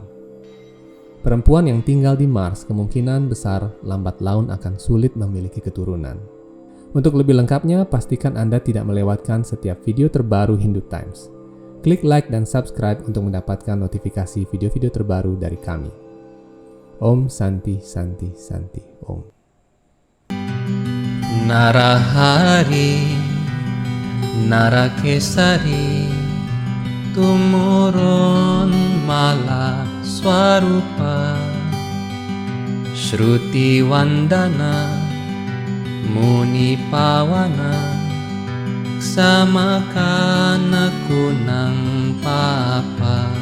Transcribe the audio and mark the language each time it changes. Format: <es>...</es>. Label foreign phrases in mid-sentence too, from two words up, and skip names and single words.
<id>Perempuan yang tinggal di Mars kemungkinan besar lambat laun akan sulit memiliki keturunan. Untuk lebih lengkapnya, pastikan Anda tidak melewatkan setiap video terbaru Hindu Times. Klik like dan subscribe untuk mendapatkan notifikasi video-video terbaru dari kami.</id> <sa>Om Santi Santi Santi Om.</sa> <kaw>Narahari, Narakesari, tumurun mala swarupa, Shruti Wandana, Muni Pawana, Samakana kunang papa,</kaw>